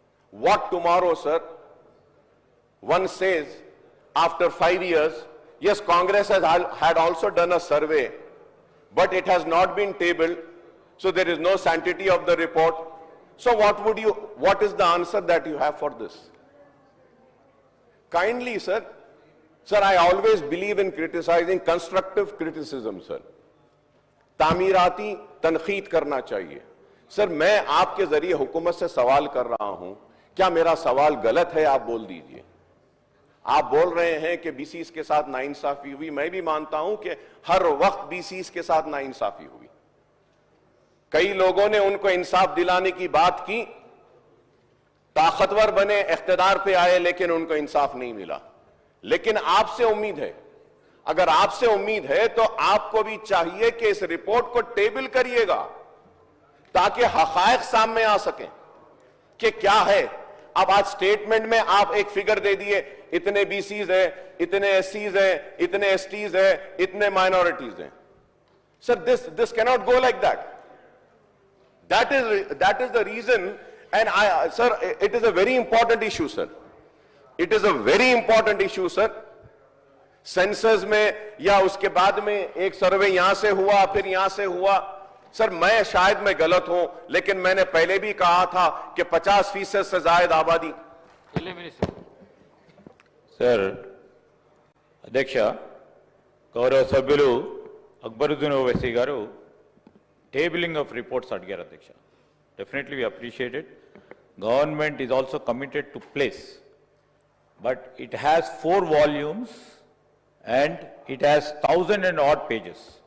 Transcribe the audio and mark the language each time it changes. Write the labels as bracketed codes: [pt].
[en] What tomorrow, sir? One says, after 5 years, yes, Congress had also done a survey, but it has not been tabled, so there is no sanctity of the report. So what is the answer that you have for this? Kindly, sir. Sir, I always believe in criticizing, constructive criticism, sir. [hi] तामीराती तनखीद करना चाहिए. Sir, मैं आपके जरिए हुकूमत से सवाल कर रहा हूं, क्या मेरा सवाल गलत है? आप बोल दीजिए. आप बोल रहे हैं कि बीसीस के साथ नाइंसाफी हुई. मैं भी मानता हूं कि हर वक्त बीसीस के साथ नाइंसाफी हुई. कई लोगों ने उनको इंसाफ दिलाने की बात की, ताकतवर बने, इख्तिदार पे आए, लेकिन उनको इंसाफ नहीं मिला. लेकिन आपसे उम्मीद है, अगर आपसे उम्मीद है तो आपको भी चाहिए कि इस रिपोर्ट को टेबल करिएगा ताकि हकायक सामने आ सके कि क्या है. अब आज स्टेटमेंट में आप एक फिगर दे दिए, इतने बीसीज है, इतने एससीज है, इतने एसटीज है, इतने माइनॉरिटीज हैं. [en] Sir, this cannot go like that. That is the reason, and sir, it is a very important issue, sir. It is a very important issue, sir. [hi] Census में या उसके बाद में एक सर्वे यहां से हुआ, फिर यहां से हुआ. सर, मैं शायद मैं गलत हूं, लेकिन मैंने पहले भी कहा था कि 50% से ज्यादा आबादी. सर, अध्यक्ष, [te] गौरव सभ्युలు అక్బరుద్దీన్ ఓవైసీ గారు [en] tabling of reports [te] అడిగారు. [en] అధ్యక్ష, definitely we appreciate it. Government is also committed to place, but it has 4 volumes and it has 1,000 and odd pages.